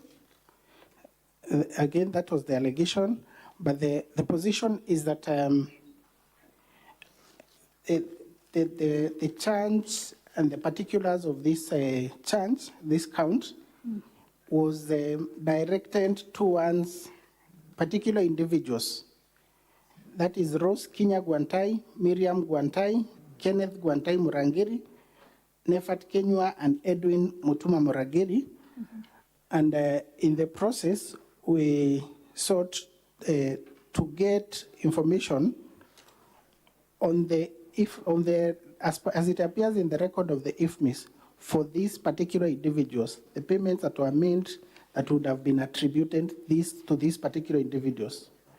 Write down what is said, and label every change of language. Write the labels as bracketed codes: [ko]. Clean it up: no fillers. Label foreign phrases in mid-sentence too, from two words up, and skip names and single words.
[en] Again, that was the allegation, but the position is that the charge and the particulars of this charge, this count, was directed towards particular individuals. That is Rose Kinya Gwantai, Miriam Gwantai, Kenneth Gwantai Murangiri, Nefat Kenywa, and Edwin Mutuma Muragiri. And in the process, we sought to get information on as it appears in the record of the IFMIS for these particular individuals, the payments that were made that would have been attributed to these particular individuals.